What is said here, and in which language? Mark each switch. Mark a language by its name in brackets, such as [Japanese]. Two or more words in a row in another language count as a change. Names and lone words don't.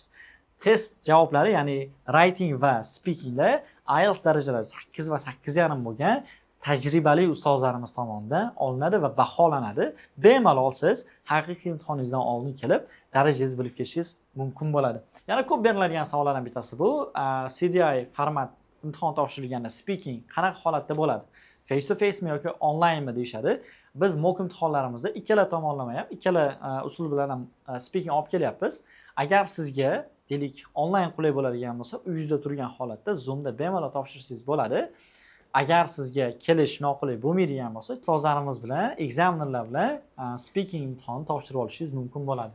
[Uzbek] Test javoblari, ya'ni writing va speakinglar IELTS darajalari 8 va 8.5 bo'lgan tajribali ustozlarimiz tomonidan olinadi va baholanadi. Bemalol siz haqiqiy imtihoningizdan oldin kelib darajangizni bilib ketishingiz mumkin bo'ladi. Yana ko'p beriladigan savollardan bittasi bu CDI format imtihon topshirilganda speaking qanaqa holatda bo'ladi? [English] Face to face [Uzbek] mi yoki online mi deyishadi. Biz mock imtihonlarimizda ikkala tomonlama ham, ikkala usul bilan ham speaking olib kelyapmiz. Agar sizga deylik online qulay bo'ladigan bo'lsa, uyingizda turgan holatda Zoomda bemalol topshirsangiz bo'ladi. Agar sizga kelish noqulay bo'lmaydigan bo'lsa, ustozlarimiz bilan, examinerlar bilan speaking imtihonni topshirib olishingiz mumkin bo'ladi.